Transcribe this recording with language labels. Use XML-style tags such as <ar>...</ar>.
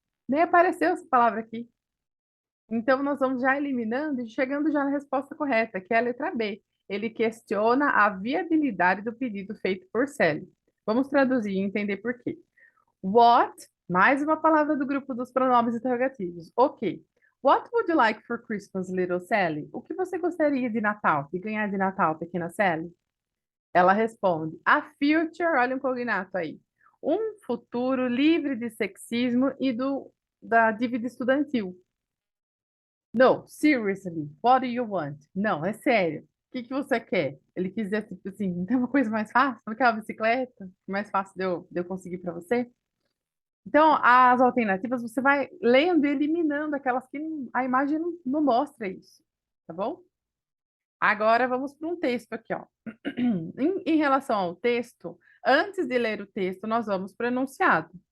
<pt>Nem apareceu essa palavra aqui. Então, nós vamos já eliminando e chegando já na resposta correta, que é a letra B. Ele questiona a viabilidade do pedido feito por Sally. Vamos traduzir e entender por quê. What, mais uma palavra do grupo dos pronomes interrogativos. Ok.</pt> <en>What would you like for Christmas, little Sally?</en> <pt>O que você gostaria de Natal, de ganhar de Natal, pequena Sally? Ela responde, a future, olha um cognato aí, um futuro livre de sexismo e da dívida estudantil.</pt> <en>No, seriously, what do you want?</en> <pt>Não, é sério. O que que você quer? Ele quis dizer, tipo assim, não tem uma coisa mais fácil? Não quer uma bicicleta? Mais fácil de eu conseguir para você? Então, as alternativas, você vai lendo e eliminando aquelas que a imagem não mostra isso, tá bom? Agora vamos para um texto aqui, ó. Em relação ao texto, antes de ler o texto, nós vamos para o enunciado.</pt>